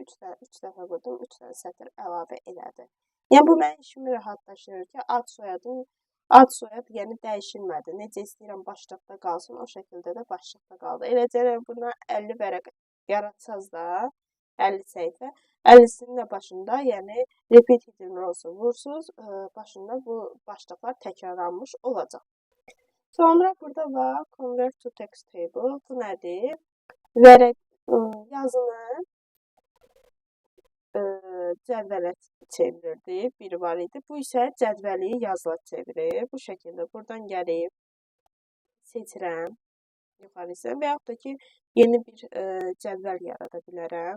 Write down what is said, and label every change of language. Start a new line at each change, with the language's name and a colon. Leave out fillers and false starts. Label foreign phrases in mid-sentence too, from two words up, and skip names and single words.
Azerbaijani: 3 dəfə vurdum, 3 dənə sətr əlavə elədi. Yəni bu mənim işimi rahatlaşdırır ki, ad soyad yəni dəyişilmədi. Necə istəyirəm başlıqda qalsın, o şəkildə də başlıqda qaldı. Eləcə buna 50 vərəq yaratsaz da, 50 səhifə, 50-sinin də başında, yəni
English: repeat hidden rows-u
Azerbaijani: vursuz, başında bu başlıqlar təkrarlanmış olacaq. Sonra burada var
English: convert to text table.
Azerbaijani: Bu nədir? Vərəq yazını cədvələ çevirirdi. Biri var idi. Bu isə cədvəli yazıla çevirir. Bu şəkildə buradan gəlib seçirəm. Yuxarı isə və yaxud da ki, yeni bir cədvəl yarada bilərəm.